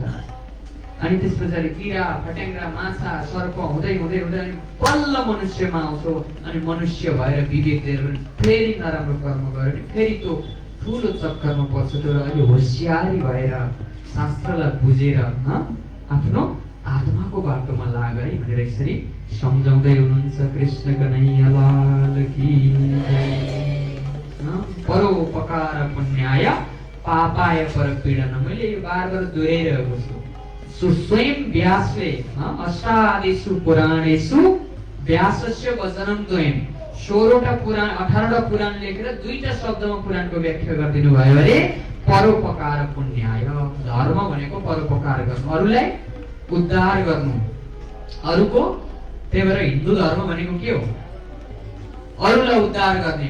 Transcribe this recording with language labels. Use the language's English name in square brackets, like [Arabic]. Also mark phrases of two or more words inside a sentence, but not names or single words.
[Nepali] अनि त्यसपछि किरा फट्याङ्ग्रा माछा सर्प हुँदै हुँदै हुँदै बल्ल मनुष्यमा आउँछौ। अनि मनुष्य भएर विवेक दिएर फेरि नराम्रो कर्म गर्यो भने फेरि त्यो ठुलो चक्करमा पर्छ। तर अहिले होसियारी भएर शास्त्रलाई बुझेर आफ्नो आत्माको बाटोमा लाग है भनेर यसरी सम्झाउँदै हुनुहुन्छ। [Hindi] कृष्ण कन्हैया लाल की [Sanskrit] परोपकार पुण्याय पापाय परपीडन। [Nepali] मैले यो बार-बार दोहोऱ्याइरहेको छु। स्वयं व्यासले [Sanskrit] अष्टादिषु पुराणेषु व्यासस्य वचनं द्वयम् [Nepali] 16वटा पुराण 18वटा पुराण लेखेर 2टा शब्दमा पुराणको व्याख्या गरिदिनु भयो अरे [Sanskrit] परोपकार पुण्याय। [Nepali] धर्म भनेको परोपकार गर्नु, अरूलाई उद्धार गर्नु, अरूको। त्यही भएर हिन्दू धर्म भनेको के हो? अरूलाई उद्धार गर्ने।